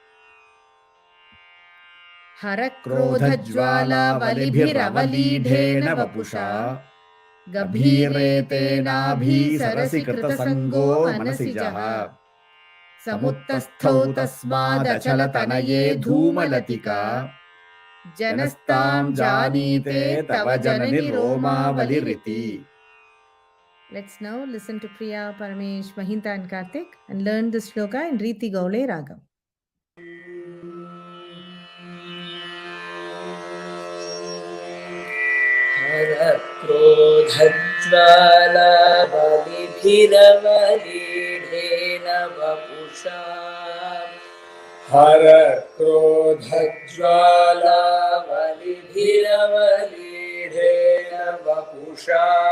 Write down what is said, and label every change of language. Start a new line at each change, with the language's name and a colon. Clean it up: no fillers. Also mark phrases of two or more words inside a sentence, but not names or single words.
Sanskrit: हरक्रोधज्वालावलिभिरवलीढेन वपुषा गभीरे ते नाभीसरसि कृतसङ्गो मनसिजः समुत्तस्थौ तस्मादचलतनये धूमलतिका जनस्तां जानीते तव जननि रोमावलिरिति.
English: Let's now listen to Priya, Paramesh, Mahinta and Karthik and learn the shloka in Riti Gaule Ragam.
Sanskrit: हरक्रोधज्वालावलिभिरवलीढेन वपुषा हरक्रोधज्वालावलिभिरवलीढेन वपुषा